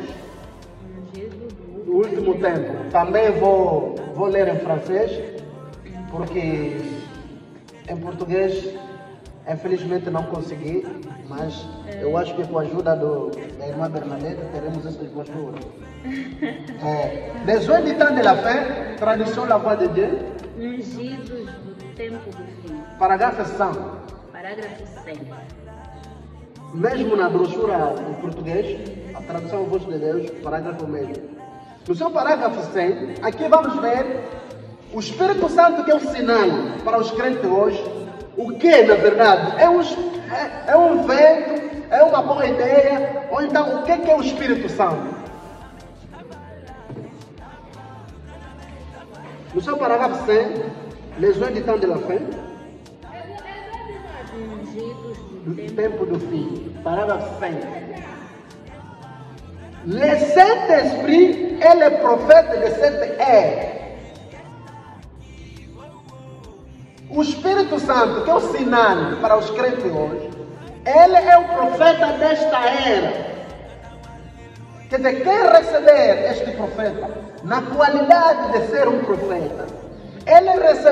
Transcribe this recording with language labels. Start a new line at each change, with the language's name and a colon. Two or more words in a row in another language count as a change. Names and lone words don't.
Portuguese: Do último tempo. Também vou ler em francês, porque em português, infelizmente, não consegui, mas eu acho que com a ajuda da irmã Bernadette teremos essa postura.
French: Les habitants de la fin, tradução La Voix de Dieu.
Portuguese: Ungidos do tempo do fim. Parágrafo 100. Parágrafo 100. Mesmo na brochura em português, a tradução Voz de Deus, parágrafo mesmo. No seu parágrafo 100, aqui vamos ver o Espírito Santo, que é o sinal para os crentes hoje. O que, na verdade, é um vento, é uma boa ideia, ou então o que é o Espírito Santo? No seu parágrafo 100,
French: les habitants de la fin,
Portuguese: do tempo do fim, parágrafo 100.
French: Le Saint-Esprit est le prophète de cette ère.
Portuguese: O Espírito Santo, que é o sinal para os crentes hoje, ele é o profeta desta era. Quer dizer, quem receber este profeta, na qualidade de ser um profeta, ele recebeu